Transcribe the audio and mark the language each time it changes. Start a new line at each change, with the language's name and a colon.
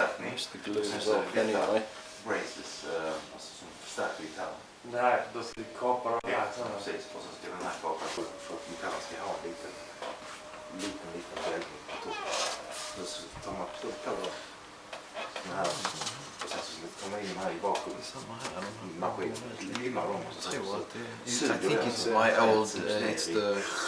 English: Most the glue is off anyway.
Swedish: Braces, alltså som förstärker gitarren. Nej, då ska vi kapa de här. Ja, precis. Och så ska den här kapa för att gitarren ska ha en liten vägning på toppen. Så tar man på den här och sen så tar man in den här i bakgrunden. Samma här. Maskinen limmar dem och så
English: I think it's my old, it's the...